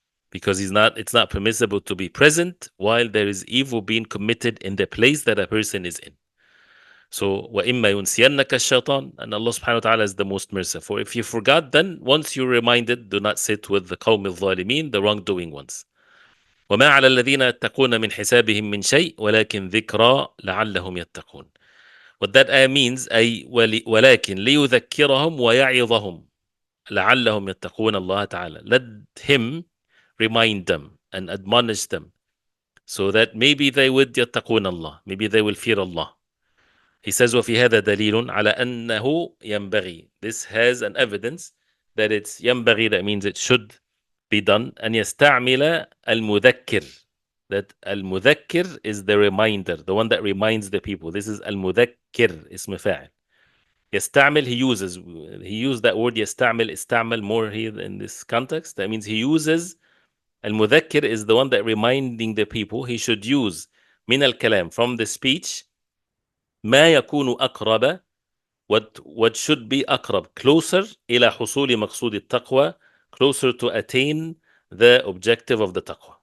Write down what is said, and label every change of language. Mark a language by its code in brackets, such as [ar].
[en] Because it's not permissible to be present while there is evil being committed in the place that a person is in. So [ar] وَإِمَّا يُنْسِيَنَّكَ الشَّيْطَانِ, [en] and Allah subhanahu wa ta'ala is the most merciful. If you forgot, then once you're reminded, do not sit with the قوم الظالمين, the wrongdoing ones. [ar] وما على الذين يتقون من حسابهم من شيء ولكن ذكرى لعلهم يتقون. [en] What that ayah means, [ar] أي ولكن ليذكرهم ويعظهم لعلهم يتقون الله تعالى. [en] Let him remind them and admonish them so that maybe they would [ar] يتقون الله, [en] maybe they will fear Allah. He says [ar] وفي هذا دليل على أنه ينبغي. [en] This has an evidence that it's ينبغي, that means it should be done. [ar] أن يستعمل المذكر, [en] that المذكر is the reminder, the one that reminds the people. This is [ar] المذكر, اسم فاعل. [en] يستعمل, he used that word يستعمل, استعمل more here in this context. That means he uses, المذكر is the one that reminding the people. He should use [ar] من الكلام, [en] from the speech, [ar] ما يكون أقرب, [en] what should be أقرب, closer [ar] إلى حصول مقصود التقوى, [en] closer to attain the objective of the taqwa.